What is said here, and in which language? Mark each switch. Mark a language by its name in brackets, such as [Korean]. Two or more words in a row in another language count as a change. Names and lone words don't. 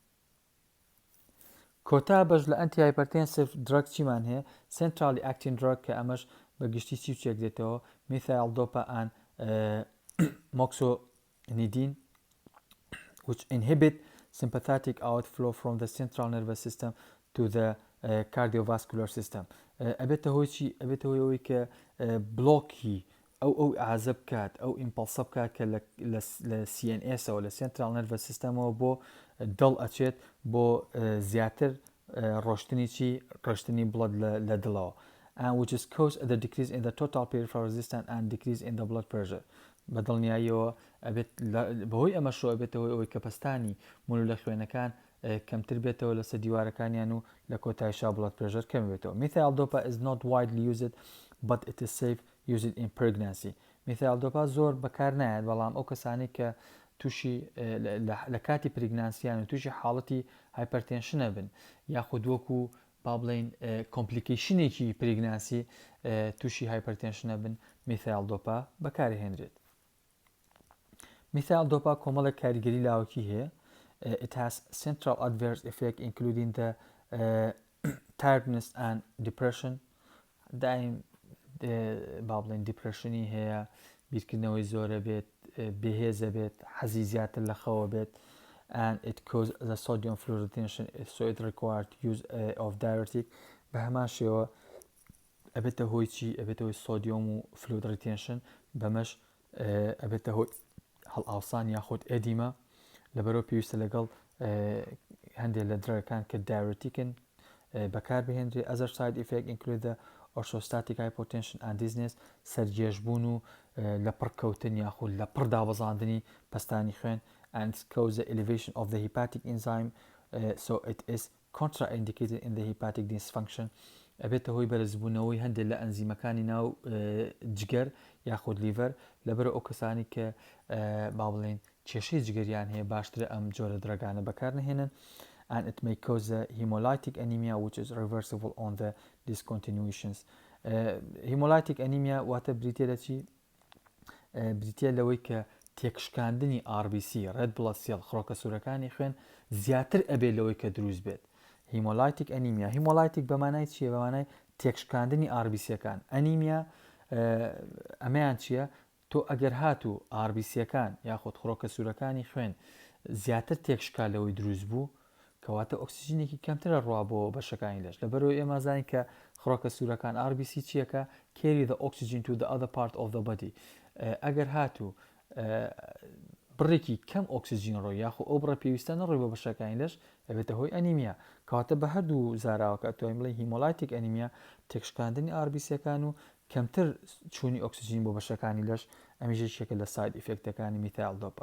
[Central Kurdish] کۆتا بەش لە [English] antihypertensive drug [Central Kurdish] چیمان هەیە؟ [English] centrally acting drug [Central Kurdish] کە ئەمەش بە گشتی چی چێک دێتەوە؟ [English] میثایل دۆپا ئان موکسۆنیدین which inhibit sympathetic outflow from the central nervous system to the cardiovascular system. [Central Kurdish] ئەبێتە هۆی چی؟ ئەبێتە هۆی ئەوەی کە بلۆکی ئەو ئازە بکات ئەو ئیمپەڵسە بکات کە لە CNS-ەوە لە [English] central nervous system [Central Kurdish] بۆ دڵ ئەچێت بۆ زیاتر ڕۆشتنی چی ڕۆشتنی بڵد لە دڵەوە [English] and which is caused the decrease in the total peripheral resistance and decrease in the blood pressure [Central Kurdish] بە دڵنیاییەوە ئەبێت بەهۆی ئەمە شۆ ئەبێتەوەی ئەوەی کە پستانی مول لە خوێنەکان کەمتر بێتەوە لەسەر دیوارەکانیان و لە کۆتایشا [English] blood pressure [Central Kurdish] کەم بێتەوە. [English] Methyl dopa is not widely used but it is safe used in pregnancy. [Central Kurdish] Methyl dopa زۆر بەکار نایێت بەڵام ئەو کەسانی کە تووشی لە کاتی پرگنانسییان و تووشی حاڵەتی هایپەرتێنشنە بن یاخود وەکو با بڵین [English] complication pregnancy [Central Kurdish] تووشی هایپەرتێنشنە بن میثایل دۆپا بەکارهێنرێت. میثایل دۆپا کۆمەڵێک کاریگەری لاوەکی هەیە. [English] It has central adverse effect including the tiredness and depression. [Central Kurdish] دائم با بڵین دیپرشنی هەیە، بیرکردنەوەی زۆرە بێت، بێهێزە بێت، حەزی زیاتر لە خەوە بێت. [English] And it causes the sodium fluid retention, so it required use of diuretic. [Central Kurdish] بە هەمان شێوە ئەبێتە هۆی چی؟ ئەبێتە هۆی سۆدیۆم و [English] fluid retention, [Central Kurdish] بەمەش ئەبێتە هۆی هەڵئاوسان یاخود ئێدیمە لەبەرەوە پێویستە لەگەڵ هەندێک لە درەگەکان کە دایورتیکن بەکار بهێنرێ. [English] Other side effect include the orthostatic hypotension and dizziness، [Central Kurdish] سەرجێشبوون و لە پڕکەوتن یاخود لە پڕ دابەزاندنی پەستانی خوێن. [English] And it causes the elevation of the hepatic enzyme, so it is contraindicated in the hepatic dysfunction. [Central Kurdish] ئەبێتە هۆی بەرزبوونەوەی هەندێک لە ئەنزیمەکانی ناو جگەر یاخود لیڤەر لەبەرەوە ئەو کەسانی کە با بڵێن کێشەی جگەریان هەیە باشترە ئەم جۆرە درەگانە بەکار نهێنن. [English] And it may cause the hemolytic anemia which is reversible on the discontinuations. Hemolytic anemia [Central Kurdish] واتە بریتە لە چی؟ بریتە لەوەی کە تێکشکاندنی [English] RBC red blood cell [Central Kurdish] خڕۆکە سوورەکانی خوێن زیاتر ئەبێت لەوەی کە دروست بێت. [English] hemolytic anemia, [Central Kurdish] هیمۆلایتیک بەمانای چییە؟ بەمانای تێکشکاندنی RBCەکان. ئەنیمیا ئەمەیان چییە؟ تۆ ئەگەر هاتوو RBCەکان یاخود خڕۆکە سوورەکانی خوێن زیاتر تێکشکا لەوەی دروست بوو کەواتە ئۆکسیژنێکی کەمترە ڕوا بۆ بەشەکانی لەش. لەبەرەوە ئێمە زانین کە خڕۆکە سوورەکان RBC چیەکە؟ [English] carry the oxygen to the other part of the body. [Central Kurdish] ئەگەر هاتوو بڕێکی کەم ئۆکسیژین ڕۆی یاخۆ ئەو بڕە پێویستە نەڕۆی بۆ بەشەکانی لەش ئەبێتە هۆی ئەنیمیا. کەواتە بە هەردوو زاراوەکە ئەتوانین بڵێ [English] hemolytic anemia [Central Kurdish] تێکشکاندنی RBCەکان و کەمتر چوونی ئۆکسیژین بۆ بەشەکانی لەش ئەمیش یەکێکە لە [English] side effects [Central Kurdish] میثایل دۆپا.